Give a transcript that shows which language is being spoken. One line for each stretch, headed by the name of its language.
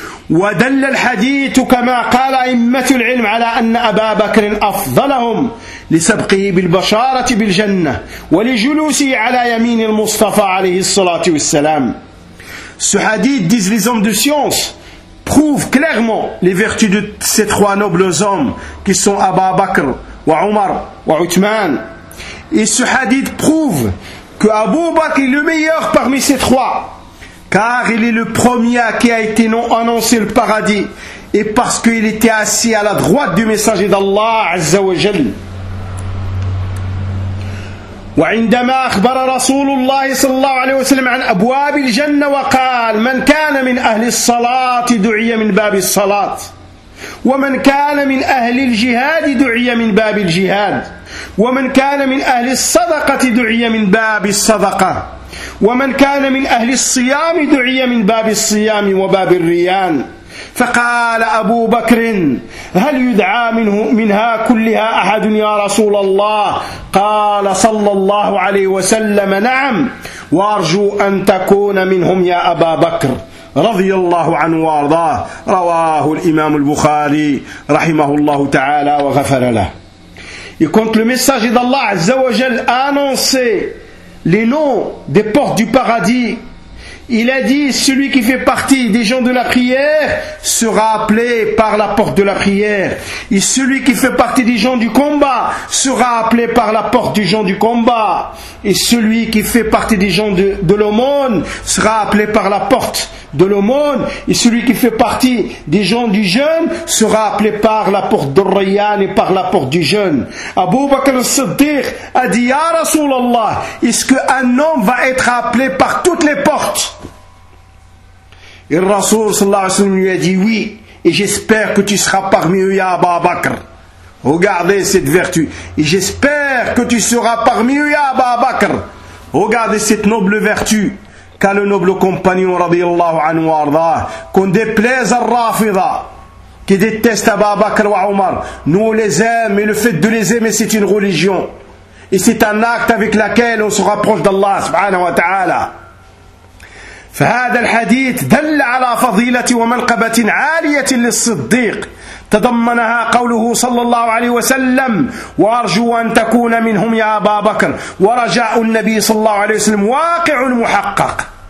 Arabic: ودل الحديث كما قال أئمة العلم على أن أبا بكر أفضلهم لسبقه بالبشارة بالجنة ولجلوسه على يمين المصطفى عليه الصلاة والسلام.
French: Ce hadith, disent les hommes de science, prouve clairement les vertus de ces trois nobles hommes qui sont Abu Bakr, wa Omar, wa Uthman. Et ce hadith prouve que Abu Bakr est le meilleur parmi ces trois. Car il est le premier à qui a été annoncé le paradis. Et parce qu'il était assis à la droite du messager d'Allah Azza wa Jal.
Arabic: وعندما أخبر رسول الله صلى الله عليه وسلم عن أبواب الجنة وقال من كان من أهل الصلاة دعي من باب الصلاة ومن كان من أهل الجهاد دعي من باب الجهاد ومن كان من أهل الصدقة دعي من باب الصدقة ومن كان من أهل الصيام دعي من باب الصيام وباب الريان فقال أبو بكر هل يدعى منها كلها أحد يا رسول الله قال صلى الله عليه وسلم نعم وأرجو أن تكون منهم يا أبا بكر رضي الله عنه وارضاه رواه الإمام البخاري رحمه الله تعالى وغفر له يكونت المساج إذا الله عز وجل أنونسي لنو دي بورت دو paradis.
French: Il a dit, celui qui fait partie des gens de la prière sera appelé par la porte de la prière. Et celui qui fait partie des gens du combat sera appelé par la porte des gens du combat. Et celui qui fait partie des gens de l'aumône sera appelé par la porte de l'aumône. Et celui qui fait partie des gens du jeûne sera appelé par la porte de Rayyan et par la porte du jeûne. Abu Bakr al-Siddiq a dit, Ya Rasulallah, est-ce qu'un homme va être appelé par toutes les portes? Et le Rasul sallallahu alayhi wa sallam lui a dit, oui, et j'espère que tu seras parmi eux, Ya Abu Bakr. Regardez cette vertu. Et j'espère que tu seras parmi eux, Ya Abu Bakr. Regardez cette noble vertu. Qu'a le noble compagnon radiyallahu anhu wa ardah, qu'on déplaise à Rafida, qui déteste Abu Bakr wa Omar. Nous on les aime, et le fait de les aimer c'est une religion. Et c'est un acte avec lequel on se rapproche d'Allah subhanahu wa ta'ala.
Arabic: فهذا الحديث دل على فضيلة ومنقبة عالية للصديق تضمنها قوله صلى الله عليه وسلم وأرجو أن تكون منهم يا أبا بكر ورجاء النبي صلى الله عليه وسلم واقع محقق